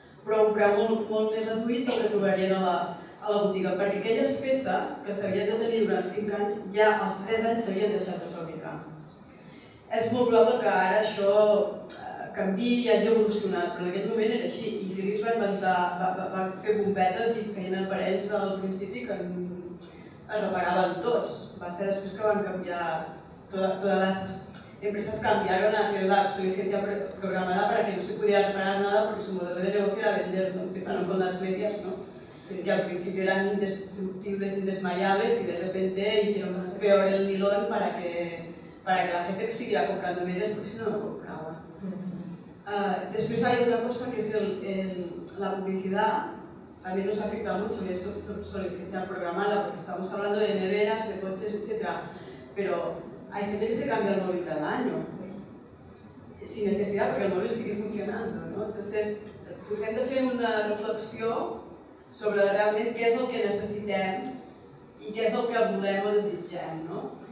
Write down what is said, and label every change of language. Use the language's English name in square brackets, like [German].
[Catalan] però a un preu molt més reduït del que trobarien a la botiga, perquè aquelles peces que s'havien de tenir durant 5 anys, ja als 3 anys s'havien deixat de fabricar. És molt probable que ara això canviï i hagi evolucionat, però en aquell moment era així, i Philips va fer bombetes i feien aparells al principi que es reparaven tots. Va ser després que van canviar, [Spanish] todas las empresas cambiaron a hacer la obsolescencia programada para que no se pudiera reparar nada porque su modelo de negocio era vender, ¿no? Empezaron con las medias, ¿no? Que al principio eran indestructibles, indesmayables y de repente hicieron peor el nilón para que la gente siguiera comprando medias porque si no, no compraba. Después hay otra cosa que es la publicidad. También nos afecta mucho, y es obsolescencia programada, porque estamos hablando de neveras, de coches, etc. Pero hay gente que se cambia el móvil cada año, sin necesidad, porque el móvil sigue funcionando, no? Entonces, pues [Catalan] hem de fer una reflexió sobre realment què és el que necessitem i què és el que volem o desitgem, no?